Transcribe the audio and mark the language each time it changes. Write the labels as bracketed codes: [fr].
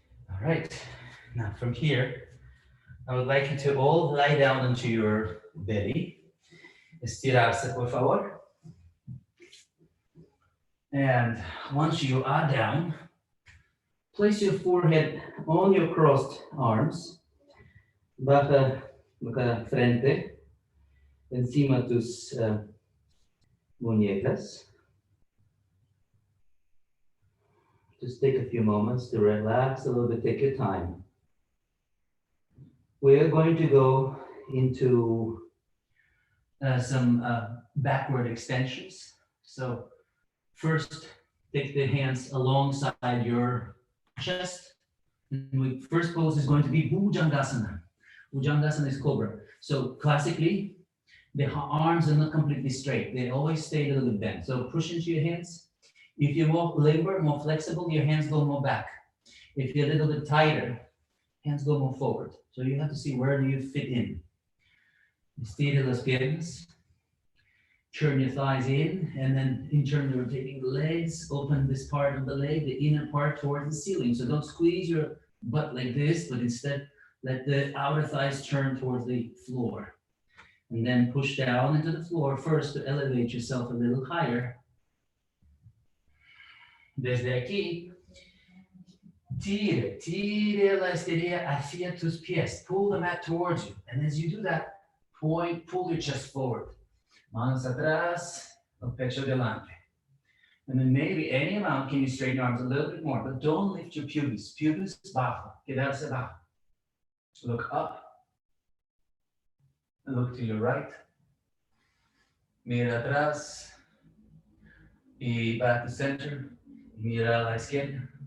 [en] All right, now from here, I would like you to all lie down onto your belly. [es] Estirarse, por favor. [en] And once you are down, place your forehead on your crossed arms. [es] Baja la frente encima tus muñecas. [en] Just take a few moments to relax a little bit, take your time. We are going to go into some backward extensions. So first, take the hands alongside your chest. And first pose is going to be Bhujangasana. Bhujangasana is cobra. So classically, the arms are not completely straight. They always stay a little bit bent. So push into your hands. If you're more limber, more flexible, your hands go more back. If you're a little bit tighter, hands go more forward. So you have to see where do you fit in. [es] Estira las piernas. [en] Turn your thighs in, and then in turn rotating the legs. Open this part of the leg, the inner part towards the ceiling. So don't squeeze your butt like this, but instead let the outer thighs turn towards the floor. And then push down into the floor first to elevate yourself a little higher. [es] Desde aquí, tire la esterilla hacia tus pies. [en] Pull the mat towards you. And as you do that, pull your chest forward. [es] Manos atrás, el pecho delante. [en] And then maybe any amount, can you straighten your arms a little bit more, but don't lift your pubis. [es] Pubis bajo, quedarse bajo. [en] Look up. And look to your right. [es] Mira atrás. Y [en] back to center. [es] Mira a la izquierda.